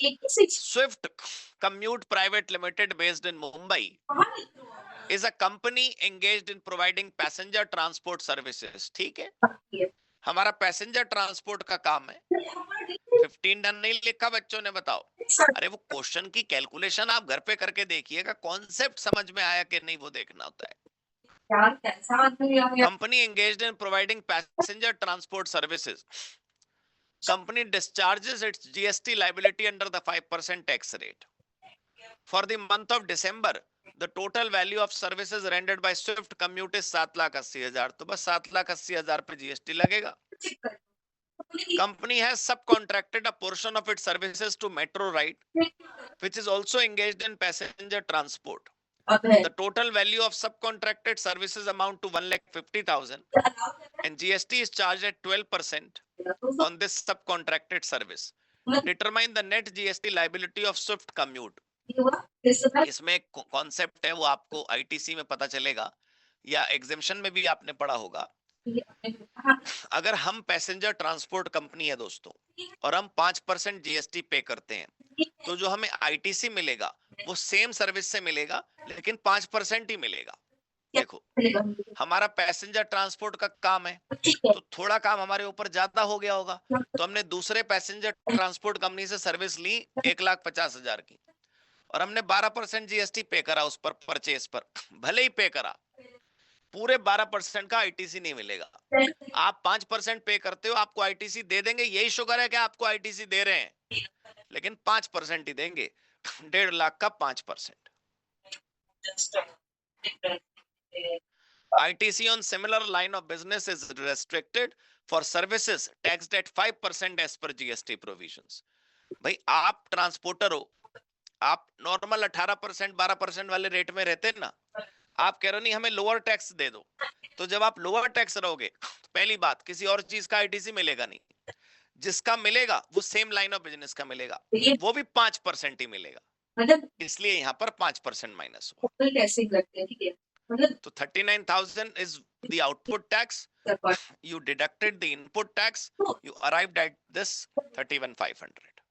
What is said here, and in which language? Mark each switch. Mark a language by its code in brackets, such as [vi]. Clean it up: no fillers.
[en] Swift Commute private limited based in Mumbai is a company engaged in providing passenger transport services। [hi] ठीक है, हमारा passenger transport का काम है। 15 डन नहीं लिखा बच्चों ने, बताओ। अरे वो क्वेश्चन की कैलकुलेशन आप घर पे करके देखिएगा, कॉन्सेप्ट समझ में आया कि नहीं वो देखना होता है। [en] Company engaged in providing passenger transport services, company discharges its GST liability under the 5% tax rate. For the month of December, the total value of services rendered by Swift Commute is 7,80,000। [hi] तो बस 7,80,000 पे GST लगेगा। [en] Company has subcontracted a portion of its services to Metro Ride, which is also engaged in passenger transport. The total value of subcontracted services amount to 1,50,000 and GST is charged at 12% on this subcontracted service. Determine the net GST liability of Swift Commute। [hi] इसमें एक concept है, वो आपको ITC में पता चलेगा या exemption में भी आपने पढ़ा होगा। अगर हम पैसेंजर ट्रांसपोर्ट कंपनी है दोस्तों और हम 5% जीएसटी पे करते हैं, तो जो हमें आईटीसी मिलेगा वो सेम सर्विस से मिलेगा लेकिन 5% ही मिलेगा। देखो हमारा पैसेंजर ट्रांसपोर्ट का काम है तो थोड़ा काम हमारे ऊपर ज्यादा हो गया होगा, तो हमने दूसरे पैसेंजर ट्रांसपोर्ट कंपनी से सर्विस ली 1,50,000 की और हमने 12% जीएसटी पे करा उस पर, परचेस पर। भले ही पे करा, पूरे 12% का आईटीसी नहीं मिलेगा। आप 5% पे करते हो, आपको आईटीसी दे देंगे, यही शुक्र है कि आपको आईटीसी दे रहे हैं, लेकिन 5% ही देंगे। 1.5 लाख का 5%। [en] ITC on similar line of business is restricted for services taxed at 5% as per GST provisions। [hi] भाई आप ट्रांसपोर्टर हो, आप नॉर्मल 18% 12% वाले रेट में रहते हैं ना, आप कह रहे हो नहीं हमें लोअर टैक्स दे दो। तो जब आप लोअर टैक्स रहोगे, पहली बात किसी और चीज का आईटीसी मिलेगा नहीं, जिसका मिलेगा वो सेम लाइन ऑफ बिजनेस का मिलेगा, वो भी 5% ही मिलेगा, मतलब इसलिए यहाँ पर 5% माइनस हुआ। तो कैसे करते हैं, ठीक है, मतलब [en] तो 39,000 is the output tax, you deducted the input tax, you arrived at this 31,500।